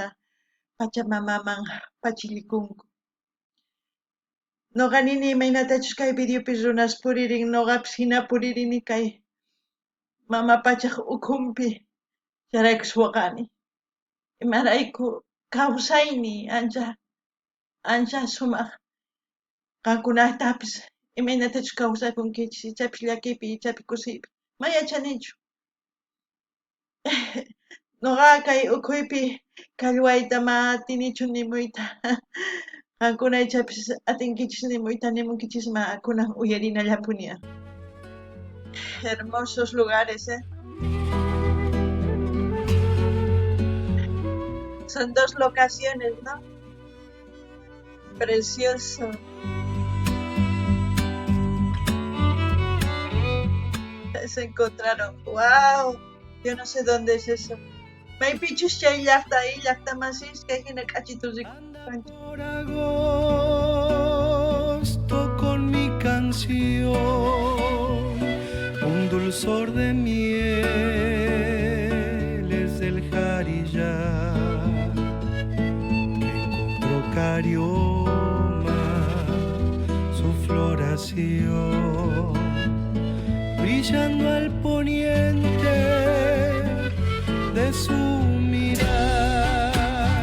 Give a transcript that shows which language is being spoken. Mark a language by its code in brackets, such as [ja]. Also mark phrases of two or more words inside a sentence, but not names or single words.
[qu] pachamamaman pachillikunku noqanini imaynatachus kay videopis runas puririn noqapis hina puririni kay mama pachaq ukhunpi charaykus waqani imarayku kawsayni ancha sumaq qankunatapis imaynatachus kawsakunkichis ichapis llakipi ichapis kusiypi mayachanichu noqaqa kay ukhuypi qallwayta ma atinichu nimuyta qankuna ichapis atinkichis nimuyta nimunkichisma kunan uyarinallapuni [es] hermosos lugares, son dos locaciones, ¿no? Precioso. se encontraron. ¡Wow! Yo no sé dónde es eso. [qu] May pichus chay llaqta masis kay hina k'achitus rikupanchik. [es] Por agosto con mi canción, un dulzor de mieles del Jarillar que encontró Carioma su floración, brillando al poniente de su mirar.